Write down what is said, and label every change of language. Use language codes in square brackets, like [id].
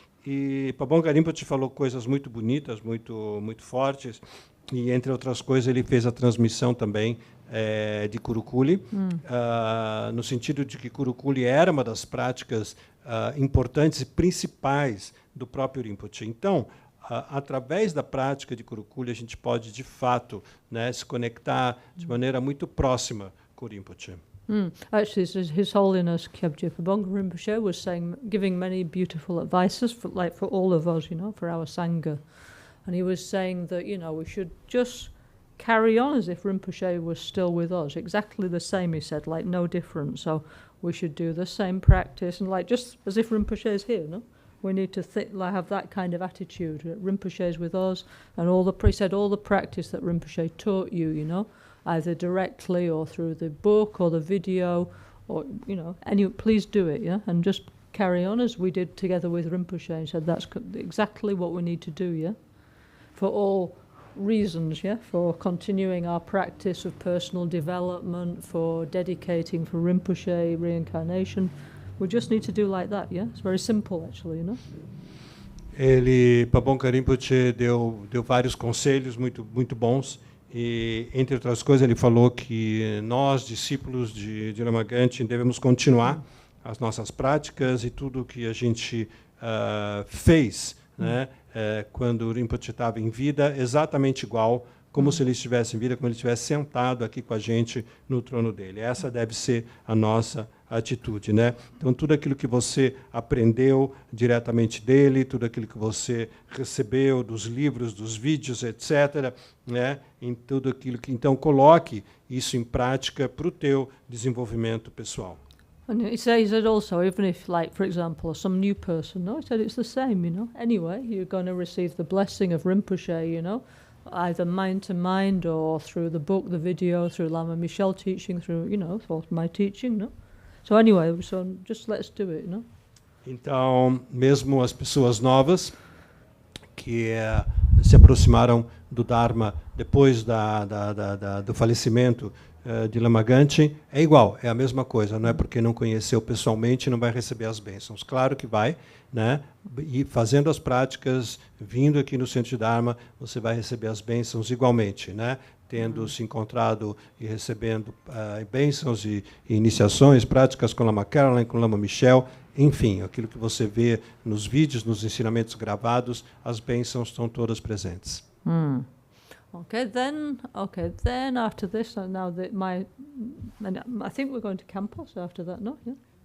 [pt] E Pabonka Rinpoche falou coisas muito bonitas, muito fortes, e, entre outras coisas, ele fez a transmissão também de Kurukuli, no sentido de que Kurukuli era uma das práticas importantes e principais do próprio Rinpoche. Então, através da prática de Kurukuli, a gente pode, de fato, né, se conectar de maneira muito próxima com o Rinpoche. [en] Actually, His Holiness Kyabje Pabonka Rinpoche was giving many beautiful advices for all of us, you know, for our Sangha. And he was saying that, you know, we should just carry on as if Rinpoche was still with us. Exactly the same, he said, like no different. So we should do the same practice and like just as if Rinpoche is here, no? We need to have that kind of attitude. Rinpoche is with us, and he said all the practice that Rinpoche taught you, you know, either directly or through the book or the video or please do it, yeah, and just carry on as we did together with Rinpoche. And said that's exactly what we need to do, yeah, for all reasons, yeah, for continuing our practice of personal development, for dedicating for Rinpoche reincarnation. We just need to do like that, yeah. It's very simple, actually, [pt] Pabonka Rinpoche deu vários conselhos muito bons, e entre outras coisas ele falou que nós, discípulos de Lama Gangchen, devemos continuar as nossas práticas e tudo que a gente fez, né, quando o Rinpoche estava em vida, exatamente igual como se ele estivesse em vida, como ele estivesse sentado aqui com a gente no trono dele. Essa deve ser a nossa atitude, né? Então, tudo aquilo que você aprendeu diretamente dele, tudo aquilo que você recebeu dos livros, dos vídeos, etc., né? Em tudo aquilo que, então, coloque isso em prática para o teu desenvolvimento pessoal. [en] And he said also, even if, like, for example, some new person, he said it's the same, Anyway, you're going to receive the blessing of Rinpoche, either mind to mind or through the book, the video, through Lama Michel teaching, through, or my teaching, So anyway, just let's do it, [pt] Então, mesmo as pessoas novas que se aproximaram do Dharma depois do falecimento de Lama Gangchen, é igual, é a mesma coisa, não é porque não conheceu pessoalmente não vai receber as bênçãos. Claro que vai, né? E fazendo as práticas, vindo aqui no Centro de Dharma, você vai receber as bênçãos igualmente, né? Tendo se encontrado e recebendo bênçãos e iniciações, práticas com Lama Caroline, com Lama Michel, enfim, aquilo que você vê nos vídeos, nos ensinamentos gravados, as bênçãos estão todas presentes. [en] Okay, then after this, now that I think we're going to Campos after that, no? Yeah.